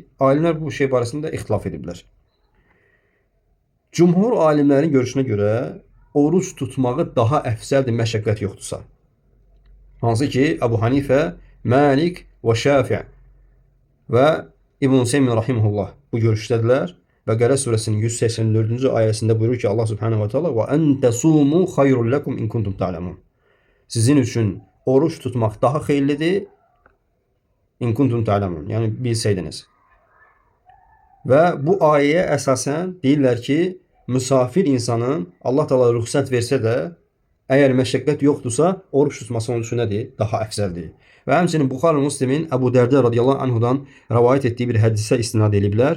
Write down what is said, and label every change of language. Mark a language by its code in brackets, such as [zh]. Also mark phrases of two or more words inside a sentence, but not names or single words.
[az] Alimlər bu şey barəsində ixtilaf ediblər. Cümhur alimlərin görüşünə görə oruç tutmağı daha əfzəldir məşəqqət yoxdursa. Hansı ki, Əbu Hanifə, Malik və Şafi' və İbn Hüseyn rahimehullah bu görüşdədirlər. Bəqərə surəsinin 184-cü ayəsində buyurur ki, [ar] الله سبحانه وتعالى وأن تصوموا خير لكم إن كنتم تعلمون. [az] Sizin üçün oruç tutmaq daha xeyirlidir [ar] إن كنتم تعلمون. [az] Yəni bilsəydiniz. Və bu ayəyə əsasən deyirlər ki, müsafir insanın Allah Taala rüxsət versə də əgər məşəqqət yoxdursa, oruç tutması onun üçün nədir? Daha əfzəldir. Və həmçinin Buxari Müslimin Əbu Dərdə [ar] رضي الله عنه [az] rəvayət etdiyi bir hədisə istinad ediblər.